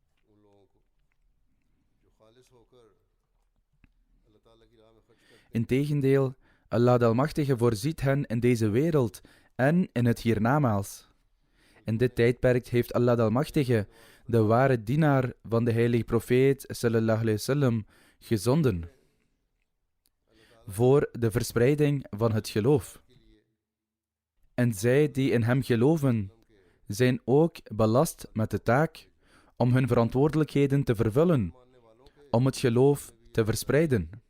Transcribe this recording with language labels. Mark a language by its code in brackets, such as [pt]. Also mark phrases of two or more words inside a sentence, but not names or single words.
[nl] Integendeel, Allah de Almachtige voorziet hen in deze wereld en in het hiernamaals. In dit tijdperk heeft Allah de Almachtige de ware dienaar van de heilige profeet [ar] صلى الله عليه وسلم [nl] gezonden voor de verspreiding van het geloof. En zij die in hem geloven, zijn ook belast met de taak om hun verantwoordelijkheden te vervullen, om het geloof te verspreiden.